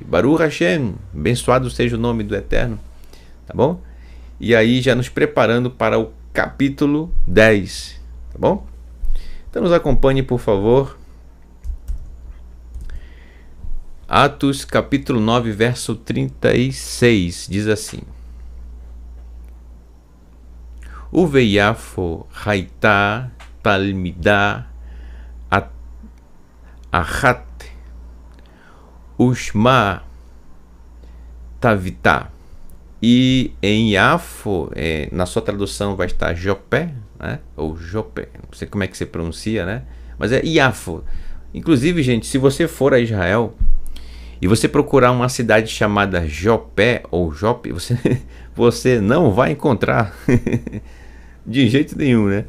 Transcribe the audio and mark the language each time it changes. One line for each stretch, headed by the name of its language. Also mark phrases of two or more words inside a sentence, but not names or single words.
Hebrew: ברוך השם,
Portuguese: abençoado seja o nome do Eterno, tá bom? E aí já nos preparando para o capítulo 10, tá bom? Então nos acompanhe, por favor. Atos capítulo 9, verso 36, diz assim:
Hebrew: וביפו הייתה תלמידה אחת ושמה טביתא.
Portuguese: E em Iafo, na sua tradução vai estar Jopé, né? Ou Jopé, não sei como é que você pronuncia, né? Mas é Iafo. Inclusive, gente, se você for a Israel e você procurar uma cidade chamada Jopé ou Jope, você não vai encontrar de jeito nenhum, né?